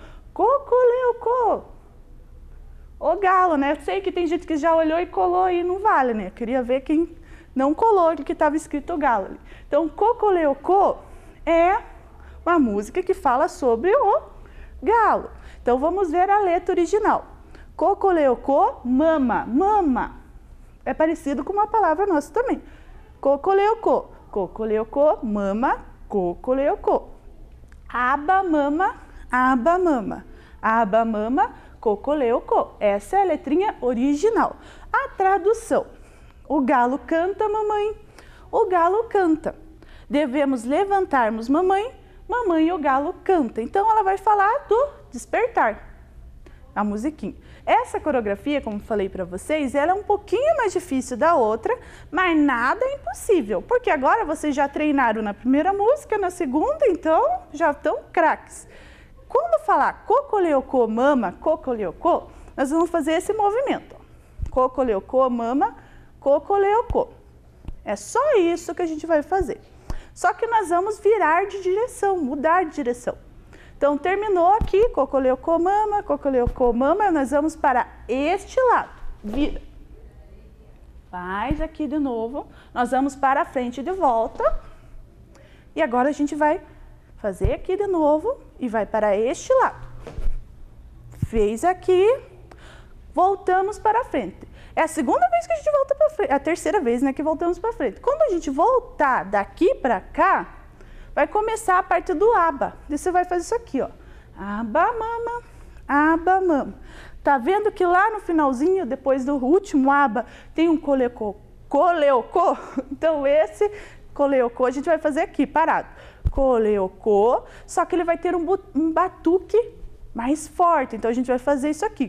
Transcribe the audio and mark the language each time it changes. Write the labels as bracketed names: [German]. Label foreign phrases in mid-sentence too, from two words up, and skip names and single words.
[Portuguese] Cocoleocô. O galo, né? Eu sei que tem gente que já olhou e colou e não vale, né? Eu queria ver quem não colou que estava escrito o galo ali. Então, cocoleocô é uma música que fala sobre o galo. Então, vamos ver a letra original. Cocoleocô, mama, mama. É parecido com uma palavra nossa também. Cocoleocô, cocoleocô, mama, cocoleocô. Aba, mama, aba, mama. Aba, mama, cocoleocô. Essa é a letrinha original. A tradução. O galo canta, mamãe. O galo canta. Devemos levantarmos, mamãe. Mamãe, o galo canta. Então, ela vai falar do despertar. A musiquinha. Essa coreografia, como falei para vocês, ela é um pouquinho mais difícil da outra, mas nada é impossível. Porque agora vocês já treinaram na primeira música, na segunda, então já estão craques. Quando falar cocoleocô, mama, cocoleocô, nós vamos fazer esse movimento. Cocoleocô, mama, cocoleocô. É só isso que a gente vai fazer. Só que nós vamos virar de direção, mudar de direção. Então, terminou aqui, cocoleocô, mama, nós vamos para este lado. Vira. Faz aqui de novo. Nós vamos para a frente de volta. E agora a gente vai fazer aqui de novo e vai para este lado. Fez aqui, voltamos para a frente. É a segunda vez que a gente volta para frente, é a terceira vez, né, que voltamos para frente. Quando a gente voltar daqui para cá, vai começar a parte do aba. E você vai fazer isso aqui, ó. Aba, mama, aba, mama. Tá vendo que lá no finalzinho, depois do último aba, tem um coleocô? Então esse coleocô a gente vai fazer aqui, parado. Coleocô, só que ele vai ter um batuque mais forte. Então a gente vai fazer isso aqui.